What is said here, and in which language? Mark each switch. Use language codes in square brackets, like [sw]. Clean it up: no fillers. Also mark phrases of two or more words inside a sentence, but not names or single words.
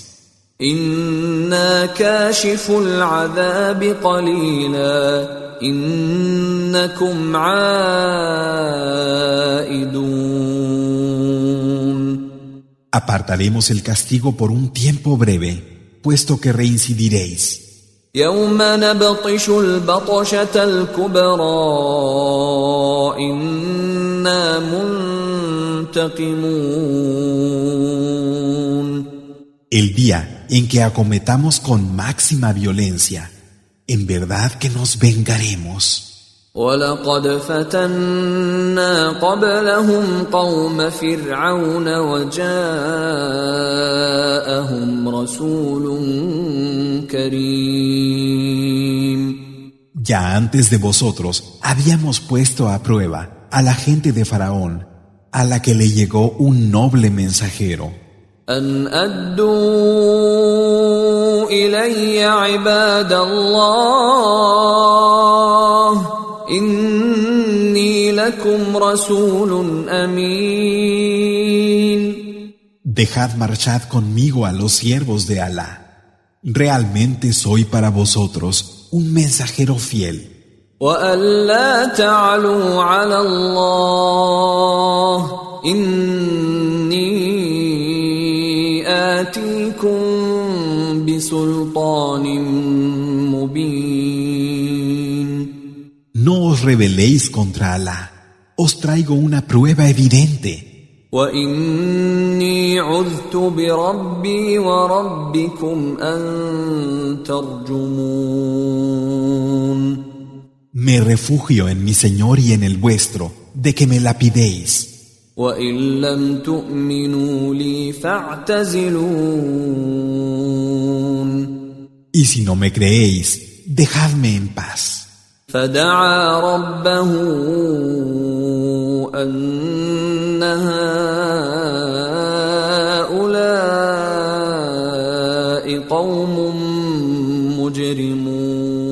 [ar] إنا كاشف العذاب قليلا إنكم عائدون. [es] Apartaremos el castigo por un tiempo breve, puesto que reincidiréis. [ar] يوم نبطش البطشة الكبرى إنا منتقمون. [es] El día en que acometamos con máxima violencia, en verdad que nos vengaremos. [ar] ولقد فتنا قبلهم قوم فرعون وجاءهم رسول كريم. [es] Ya antes de vosotros habíamos puesto a prueba a la gente de Faraón, a la que le llegó un noble mensajero. [ar] أن أدوا إلي عباد الله إني لكم رسول أمين. [es] Dejad marchad conmigo a los siervos de Alá. Realmente soy para vosotros un mensajero fiel. [ar] وأن لا تعلوا على الله إني آتيكم بسلطان مبين. [es] No os rebeléis contra Alá. Os traigo una prueba evidente. [ar] وإني عذت بربي وربكم أن ترجمون. [es] Me refugio en mi Señor y en el vuestro, de que me lapidéis. [ar] وإن لم تؤمنوا لي فاعتزلون. [es] Y si no me creéis, dejadme en paz. [ar] فدعا ربه أن هؤلاء قوم مجرمون.